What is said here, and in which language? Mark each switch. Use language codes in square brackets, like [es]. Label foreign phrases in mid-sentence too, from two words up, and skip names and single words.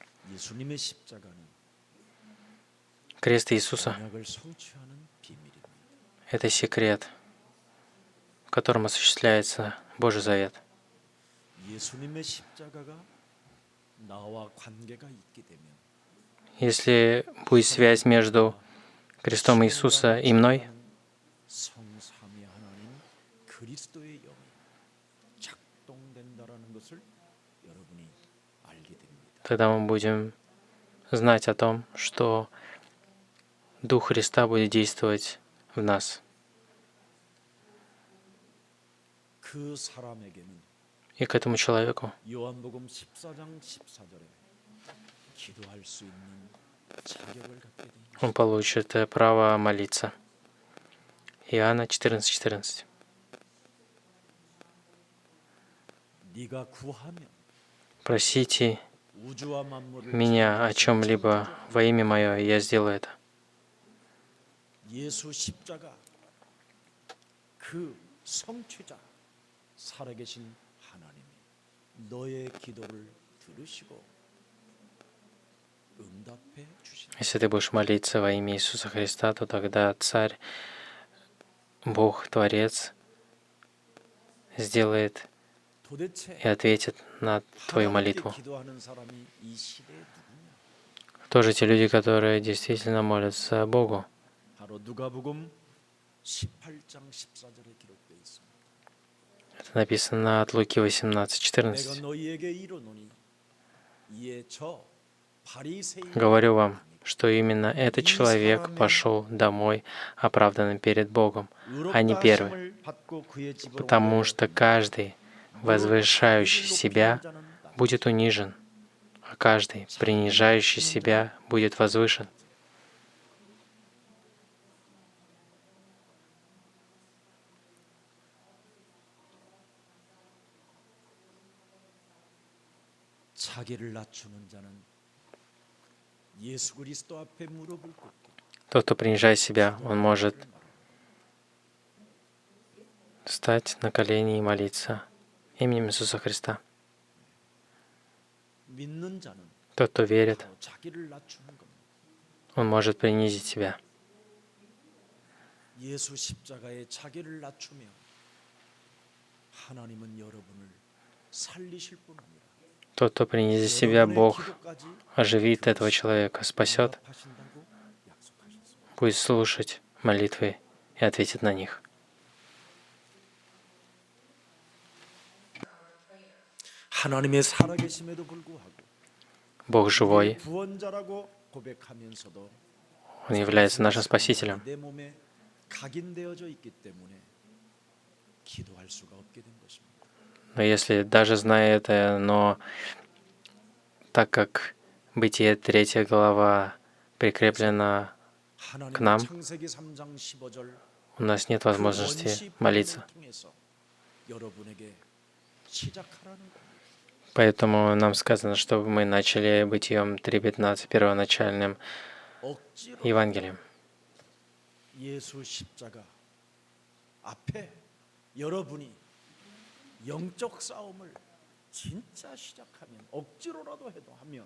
[ko] 예수님의 십자가는 [ru] Крест Иисуса [ko] 언약을 성취하는 비밀입니다. — [ru] это секрет, в котором осуществляется Божий Завет. [ko] 예수님의 십자가가 나와 관계가 있게 되면 [ru] Если будет связь между крестом Иисуса и мной, [ko] 성삼위 하나님 그리스도의 영이 작동된다라는 것을 여러분이 알게 됩니다. [ru] тогда мы будем знать о том, что Дух Христа будет действовать в нас. [ko] 그 사람에게는 [ru] И к этому человеку [ko] 요한복음 14장 14절에 기도할 수 있는 자격을 갖게 됩니다. [ru] он получит право молиться. Иоанна 14:14. [ko] 네가 구하면 [ru] Просите [ko] 우주와 만물을 [ru] меня о чем-либо во имя Мое, и я сделаю это. [ko] 예수 십자가 그 성취자 살아계신 하나님이 너의 기도를 들으시고 응답해 주시다. [ru] Если ты будешь молиться во имя Иисуса Христа, то тогда Царь, Бог, Творец, сделает [ko] 도대체 [ru] и ответит на твою [ko] 하나님께 [ru] молитву. [ko] 기도하는 사람이 이 시대에 누구냐? [ru] Кто же те люди, которые действительно молятся Богу? [ko] 바로 누가복음 18장 14절에 기록되어 있습니다. [ru] Это написано от Луки [ko] 내가 [ru] 18:14. [ko] 너희에게 이르노니 이에 저 바리새인 [ru] Говорю вам, что именно этот человек пошел домой оправданным перед Богом, а не первый, потому что каждый, возвышающий себя, будет унижен, а каждый, принижающий себя, будет возвышен. [ko] 자기를 낮추는 자는 예수 그리스도 앞에 무릎을 꿇고 [ru] Тот, кто принижает себя, он может встать на колени и молиться именем Иисуса Христа. [ko] 믿는 자는 [ru] Тот, кто верит, [ko] 바로 자기를 낮추는 겁니다. [ru] он может принизить себя. [ko] 예수 십자가에 자기를 낮추며 하나님은 여러분을 살리실 뿐 아니라 [ru] Тот, кто принизит себя, Бог оживит этого человека, спасет, [ko] 응답하신다고 약속하셨습니다. [ru] будет слушать молитвы и ответит на них. [ko] 하나님의 살아계심에도 불구하고 [ru] Бог живой, [ko] 구원자라고 고백하면서도 [ru] Он является нашим Спасителем. [ko] 내 몸에 각인되어져 있기 때문에 기도할 수가 없게 된 것입니다. [ru] Но если даже зная это, но так как Бытие 3 глава прикреплена к нам, [ko] 창세기 3장 15절 [ru] у нас нет возможности молиться. [ko] 여러분에게 시작하라는 겁니다. [ru] Поэтому нам сказано, чтобы мы начали Бытием 3:15 первоначальным [ko] 억지로 [ru] Евангелием. [ko] 예수 십자가 앞에 여러분이 영적 싸움을 진짜 시작하면 억지로라도 해도 하면